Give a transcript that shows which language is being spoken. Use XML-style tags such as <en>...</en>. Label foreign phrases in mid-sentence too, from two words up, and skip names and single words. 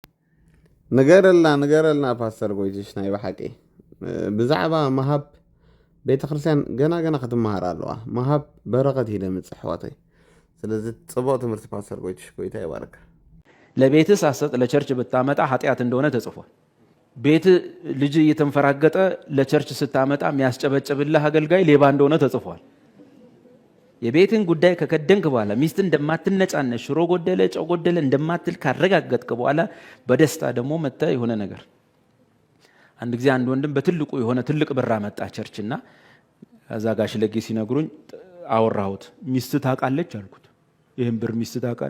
<ti>ንገረልና ፓስተር ጎይትሽ ናይ ባሓቂ ብዛዕባ መሃብ ቤተ ክርስቲያን ገና ክትመሃር ኣለዋ መሃብ በረኸት ኢለ ምፅሕ ሕዋተይ ስለዚ ፅቡቅ ትምህርቲ ፓስተር ጎይትሽ ጎይታ ይባርክ</ti> <am>ለቤትህ ሳሰጥ ለቸርች ብታመጣ ኃጢአት እንደሆነ ተጽፏል ቤት ልጅ እየተንፈራገጠ ለቸርች ስታመጣ የሚያስጨበጭብልህ አገልጋይ ሌባ እንደሆነ ተጽፏል የቤትን ጉዳይ ከከደንክ በኋላ ሚስት እንደማትነጫነሽ ሽሮ ጎደለ ጨው ጎደለ እንደማትል ካረጋገጥክ በኋላ በደስታ ደግሞ መጣ የሆነ ነገር አንድ ጊዜ አንድ ወንድም በትልቁ የሆነ ትልቅ ብር አመጣ ቸርችና ከዛ ጋሽ ለጌ ሲነግሩኝ አወራሁት። ሚስት ታውቃለች አልኩት። ይሄን ብር ሚስት ታውቃለች?</am>